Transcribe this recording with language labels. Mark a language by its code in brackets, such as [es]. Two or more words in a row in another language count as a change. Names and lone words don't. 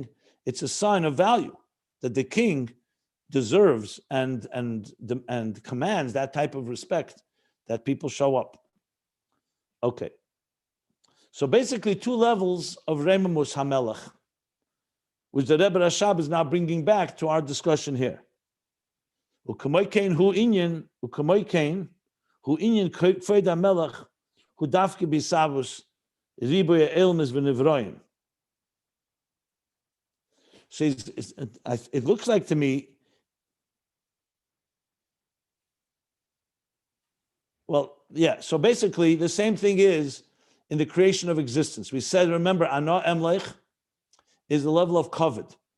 [en] It's a sign of value that the king deserves and commands that type of respect that people show up. Okay. So basically 2 levels of [he] רוממות המלך, [en] which the Rebbe Rashab is now bringing back to our discussion here. [he] וכמו כן הוא ענין כבוד המלך הוא דוקא בשביל ריבוי עולמות ונבראים. [en] So it looks like to me, well, yeah, so basically the same thing is in the creation of existence. We said, remember, [he] אנא אמלוך [en] is the level of covet.